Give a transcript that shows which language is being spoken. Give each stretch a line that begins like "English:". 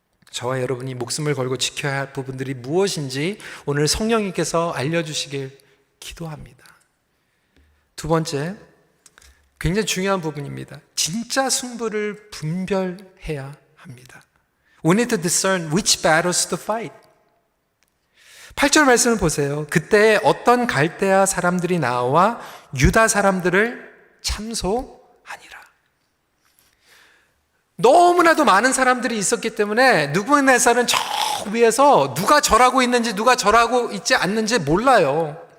Korean: 저와 여러분이 목숨을 걸고 지켜야 할 부분들이 무엇인지 오늘 성령님께서 알려주시길 기도합니다. 두 번째, 굉장히 중요한 부분입니다. 진짜 승부를 분별해야 합니다.
English: We need to discern which battles to fight.
Korean: 8절 말씀을 보세요. 그때 어떤 갈대아 사람들이 나와 유다 사람들을 참소하니라. 너무나도 많은 사람들이 있었기 때문에 느부갓네살은 저 위에서 누가 절하고 있는지 누가 절하고 있지 않는지 몰라요.